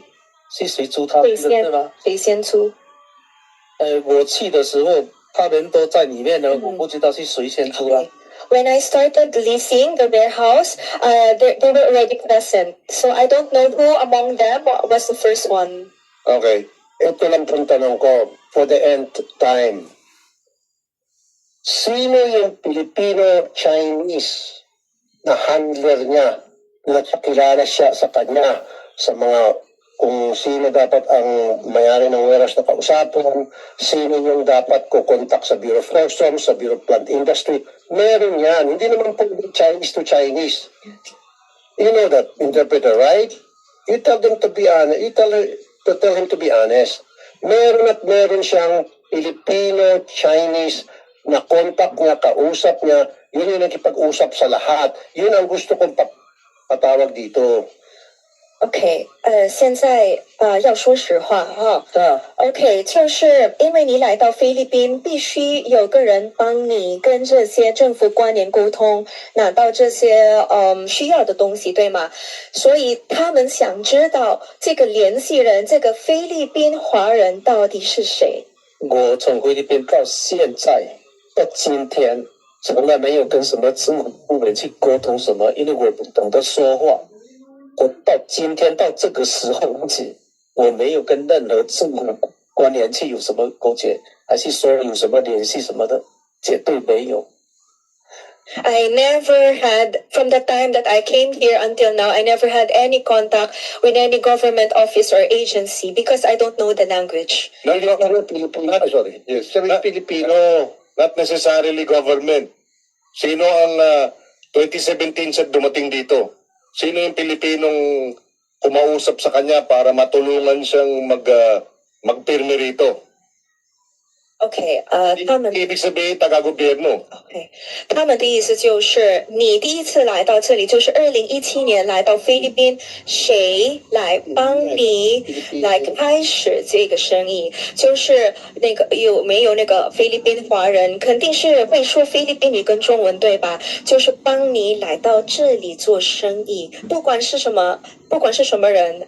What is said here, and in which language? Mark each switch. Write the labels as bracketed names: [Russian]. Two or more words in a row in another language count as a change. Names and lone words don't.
[Chinese] 是谁租他们的对吗？谁先租？我去的时候，他们都在里面呢，我不知道是谁先租啊。 [English] When I started leasing the warehouse, they were already present. So I don't know who among them was the first one. Okay. [Filipino] Ito lang pong tanong ko, [English] for the nth time. [Filipino] Sino yung Filipino-Chinese na handler niya na kakilala siya sa kanya sa mga kung sino dapat ang mayari ng warehouse na kausapon, sino yung dapat kukontak sa Bureau of Customs, sa Bureau of Plant Industry. Meron yan. Hindi naman po [English] Chinese to Chinese. You know that, interpreter, right? You tell them to be honest. You tell him to be honest. [Filipino] Meron at meron siyang Filipino-Chinese na contact niya, kausap niya. Yun yung nakipag-usap sa lahat. Yun ang gusto kong patawag dito. [Chinese] OK，现在要说实话哈。OK，就是因为你来到菲律宾，必须有个人帮你跟这些政府官员沟通，拿到这些需要的东西，对吗？所以他们想知道这个联系人，这个菲律宾华人到底是谁？我从菲律宾到现在到今天，从来没有跟什么政府部门去沟通什么，因为我不懂得说话。我到今天到这个时候为止，我没有跟任何政府官员去有什么勾结，还是说有什么联系什么的，绝对没有。 [English] I never had, from the time that I came here until now, I never had any contact with any government office or agency because I don't know the language. Sorry. Yes. Filipino, not necessarily government. [Filipino] Sino ang 2017 siya dumating dito? Sino yung Pilipinong kumausap sa kanya para matulungan siyang magpirme rito? [Chinese] OK，他们 [Filipino] Ibig sabihin, taga-gobyerno. [Chinese] OK，他们的意思就是你第一次来到这里，就是2017年来到菲律宾，谁来帮你来开始这个生意？就是那个有没有那个菲律宾华人？肯定是会说菲律宾语跟中文对吧？就是帮你来到这里做生意，不管是什么人。